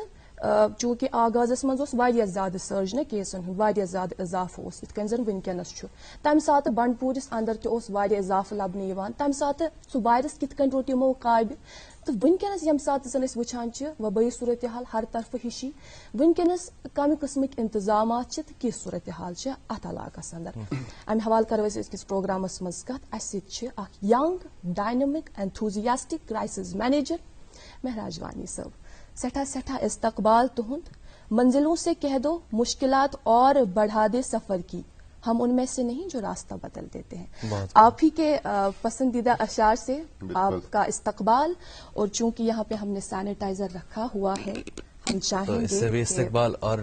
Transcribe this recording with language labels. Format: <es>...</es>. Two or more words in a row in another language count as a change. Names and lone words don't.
<ks>چوٗنکہِ آغازس منٛز اوس واریاہ زیادٕ سٔرجنہٕ کیسن ہُنٛد واریاہ زیادٕ اضافہٕ اوس یِتھ کٔنۍ زن وُنکیٚنس چھُ تمہِ ساتہٕ بنڈپوٗرِس اندر تہِ اوس واریاہ اضافہٕ لبنہٕ یِوان تمہِ ساتہٕ سُہ وایرس کِتھ کٔنۍ روٚٹ یِمو قابہِ تہٕ وُنکیٚنس ییٚمہِ ساتہٕ زن أسۍ وٕچھان چھِ وبٲیی صوٗرتحال ہر طرفہٕ ہِشی وُنکیٚنس کمہِ قٕسمٕکۍ انتظامات چھِ تہٕ کِژھ صوٗرتحال چھِ اتھ علاقس اندر امہِ حوالہٕ کرو أسۍ أزکِس پروگرامس منٛز کتھ اسہِ سۭتۍ چھِ اکھ</ks> <en>young dynamic enthusiastic crisis manager</en> <ks>مہراج وانی صٲب. سٮ۪ٹھاہ استقبال تُہُنٛد.</ks> <ur>منزلوں سے کہہ دو مشکلات اور بڑھا دے سفر کی ہم ان میں سے نہیں جو راستہ بدل دیتے ہیں. آپ ہی کے پسندیدہ اشعار سے آپ کا استقبال اور چونکہ یہاں پہ ہم نے سینیٹائزر رکھا ہوا ہے ہم چاہیں گے اس سے بھی استقبال اور</ur>